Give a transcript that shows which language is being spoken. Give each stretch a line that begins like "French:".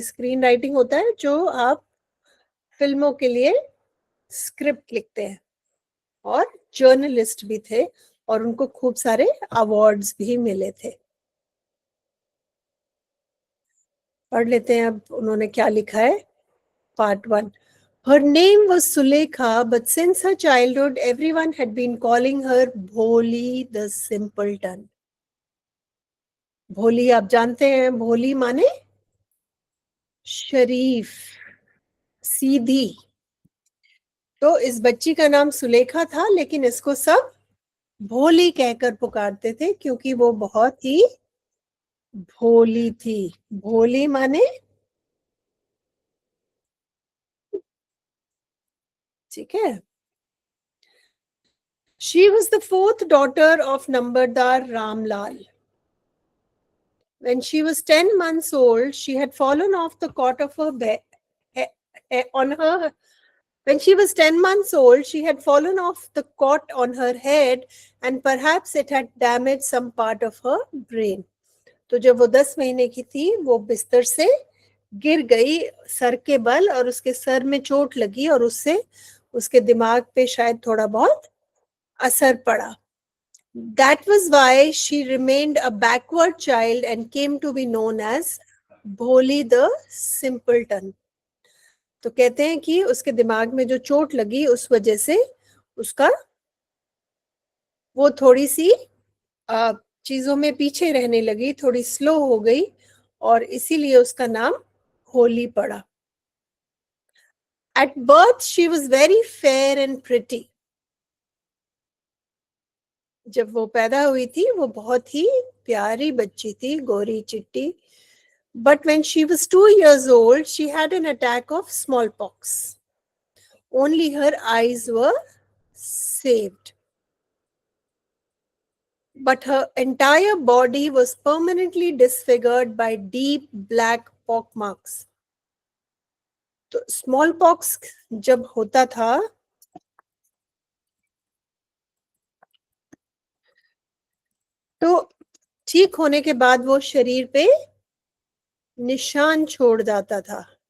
Hindi: Screen writing होता है जो आप फिल्मों के लिए स्क्रिप्ट लिखते हैं, और जर्नलिस्ट भी थे, और उनको खूब सारे अवार्ड्स भी मिले थे। पढ़ लेते हैं अब उन्होंने क्या लिखा है।
English: Part 1. Her name was Sulekha, but since her childhood, everyone had been calling her Bholi the Simpleton.
Hindi: भोली आप जानते हैं, भोली माने शरीफ, सीधी। तो इस बच्ची का नाम सुलेखा था, लेकिन इसको सब भोली कहकर पुकारते थे, क्योंकि वो बहुत ही भोली थी। भोली माने, ठीक है।
English: She was the fourth daughter of Nambardar Ramlal. When she was 10 months old, she had fallen off the cot of her bed on her. When she was 10 months old, she had fallen off the cot on her head, and perhaps it had damaged some part of her brain.
Hindi: तो जब वो 10 महीने की थी, वो बिस्तर से गिर गई सर के बल, और उसके सर में चोट लगी, और उससे उसके दिमाग पे शायद थोड़ा बहुत असर पड़ा.
English: That was why she remained a backward child and came to be known as Bholi the Simpleton.
Hindi: तो कहते हैं कि उसके दिमाग में जो चोट लगी, उस वजह से उसका वो थोड़ी सी चीजों में पीछे रहने लगी, थोड़ी स्लो हो गई, और इसीलिए उसका नाम होली पड़ा.
English: At birth she was very fair and pretty.
Hindi: जब वो पैदा हुई थी वो बहुत ही प्यारी बच्ची थी, गोरी चिट्टी.
English: But when she was 2 years old, she had an attack of smallpox. Only her eyes were saved. But her entire body was permanently disfigured by deep black pock marks.
Hindi: तो smallpox जब होता था तो ठीक होने के बाद वो शरीर पे निशान छोड़ जाता था.